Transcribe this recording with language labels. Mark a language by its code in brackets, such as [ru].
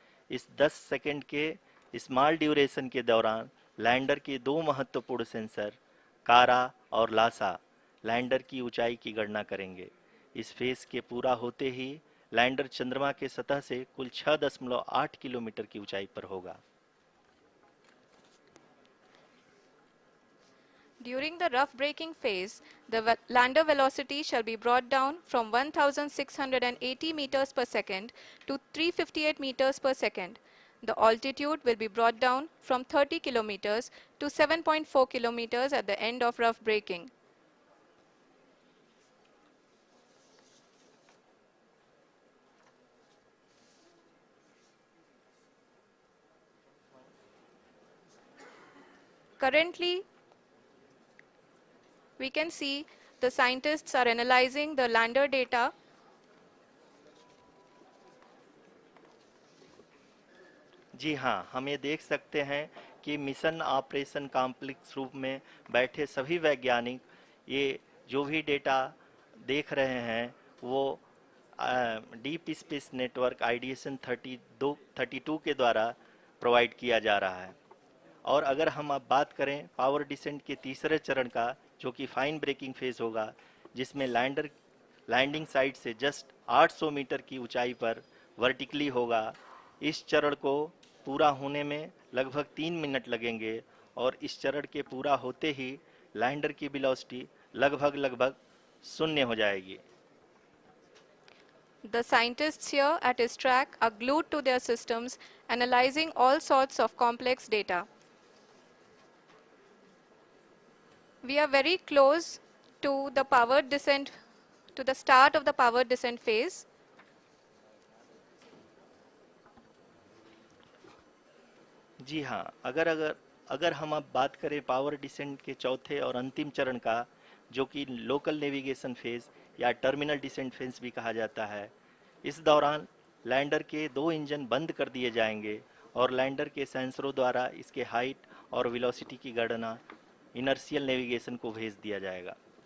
[hi] इस 10 सेकंड के small duration के दौरान लैंडर के 2 महत्वपूर्ण सेंसर कारा और लासा लैंडर की ऊंचाई की गणना करेंगे। इस फेज के पूरा होते ही लैंडर चंद्रमा के सतह से कुल 6.8 किलोमीटर की ऊंचाई पर होगा। [en] During the rough braking phase, the lander velocity shall be brought down from 1680 meters per second to 358 meters per second. The altitude will be brought down from 30 kilometers to 7.4 kilometers at the end of rough braking. Currently, we can see the scientists are analyzing the lander data. [hi] जी हाँ, हम ये देख सकते हैं कि mission operation complex रूप में बैठे सभी वैज्ञानिक ये जो भी डेटा देख रहे हैं वो डीप स्पेस नेटवर्क आईडीएसन 32 के द्वारा प्रोवाइड किया जा रहा है। और अगर हम अब बात करें पावर डिसेंट के तीसरे चरण का, जो कि फाइन ब्रेकिंग फेज होगा, जिसमें लैंडर लैंडिंग साइट से जस्ट 800 मीटर की ऊंचाई पर वर्टिकली होगा। इस चरण को पूरा होने में लगभग 3 मिनट लगेंगे और इस चरण के पूरा होते ही लैंडर की वेलोसिटी लगभग 0 हो जाएगी। [en] The scientists here at ISTRAC are glued to their systems, analyzing all sorts of complex data. We are very close to the powered descent, to the start of the powered descent phase. [hi] जी हाँ, अगर हम अब बात करें power descent के चौथे और अंतिम चरण का, जो कि लोकल नेविगेशन फेज या टर्मिनल डिसेंट फेज भी कहा जाता है, इस दौरान लैंडर के 2 इंजन बंद कर दिए जाएंगे और लैंडर के सेंसरों द्वारा इसके हाइट और वेलोसिटी की गणना इनर्शियल नेविगेशन को भेज दिया जाएगा।